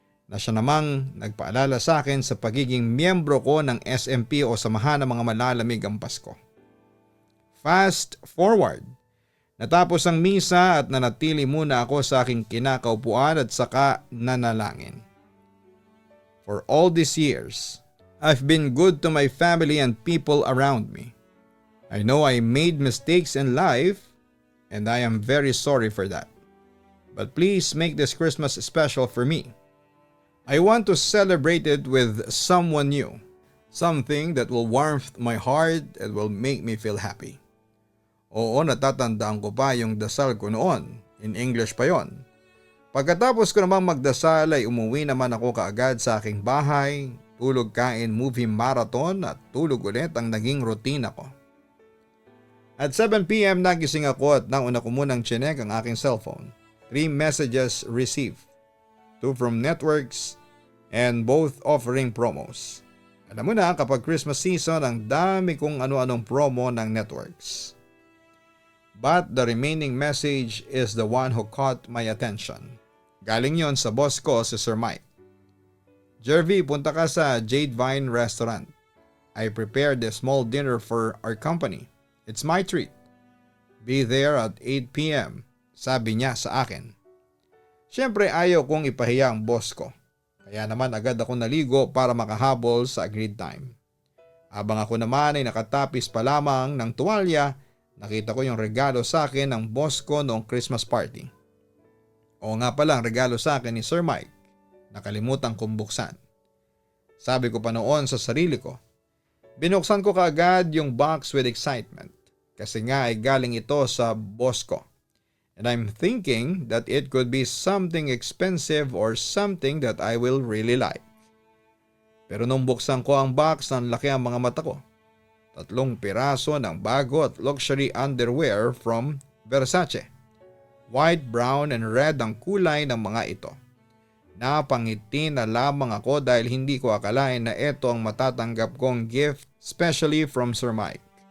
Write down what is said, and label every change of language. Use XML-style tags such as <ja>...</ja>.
<tl>Na siya namang nagpaalala sa akin sa pagiging miyembro ko ng SMP o Samahan ng Mga Malalamig ang Pasko.</tl> <en>Fast forward.</en> <tl>Natapos ang misa at nanatili muna ako sa aking kinakaupuan at saka nanalangin.</tl> <en>For all these years, I've been good to my family and people around me. I know I made mistakes in life and I am very sorry for that. But please make this Christmas special for me. I want to celebrate it with someone new. Something that will warm my heart and will make me feel happy.</en> <tl>Oo, natatandaan ko pa yung dasal ko noon.</tl> <en>In English</en> <tl>pa yon. Pagkatapos ko namang magdasal ay umuwi naman ako kaagad sa aking bahay. Tulog, kain, movie marathon at tulog ulit ang naging rutina ko. At 7 p.m. nagising ako at nauna ko munang chinek ang aking cellphone.</tl> <en>3 messages received. 2 from networks and both offering promos.</en> <tl>Alam mo na kapag Christmas season ang dami kong ano-anong promo ng networks.</tl> <en>But the remaining message is the one who caught my attention.</en> <tl>Galing yon sa boss ko si Sir Mike. Jervy, punta ka sa Jade Vine Restaurant.</tl> <en>I prepared a small dinner for our company. It's my treat. Be there at 8 p.m.</en> <tl>Sabi niya sa akin. Siyempre ayaw kong ipahiya ang boss ko. Kaya naman agad ako naligo para makahabol sa agreed time. Habang ako naman ay nakatapis pa lamang ng tuwalya, nakita ko yung regalo sa akin ng boss ko noong Christmas party. Oo nga pala, ang regalo sa akin ni Sir Mike. Nakalimutan kong buksan. Sabi ko pa noon sa sarili ko. Binuksan ko kaagad yung box</tl> <en>with excitement.</en> <tl>Kasi nga ay galing ito sa boss ko.</tl> <en>And I'm thinking that it could be something expensive or something that I will really like.</en> <tl>Pero nung buksan ko ang box, nanlaki ang mga mata ko. 3 piraso ng bago at luxury underwear from Versace. White, brown, and red ang kulay ng mga ito. Napangiti na lamang ako dahil hindi ko akalain na ito ang matatanggap kong gift,</tl> <en>especially from Sir Mike.</en>